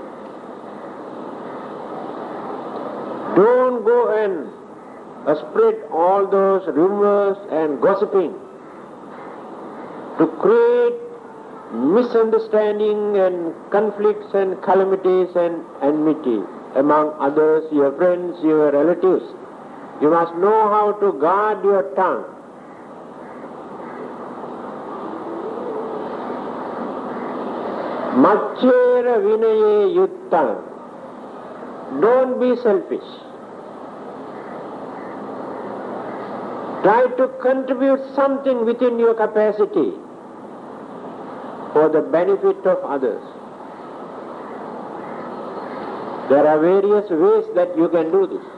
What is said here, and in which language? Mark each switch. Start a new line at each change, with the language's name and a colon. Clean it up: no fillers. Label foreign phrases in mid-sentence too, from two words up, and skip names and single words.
English: Don't go and spread all those rumors and gossiping to create misunderstanding and conflicts and calamities and enmity among others, your friends, your relatives. You must know how to guard your tongue.
Pali: Machera vinaye yuttam.
English: Don't be selfish. Try to contribute something within your capacity for the benefit of others. There are various ways that you can do this.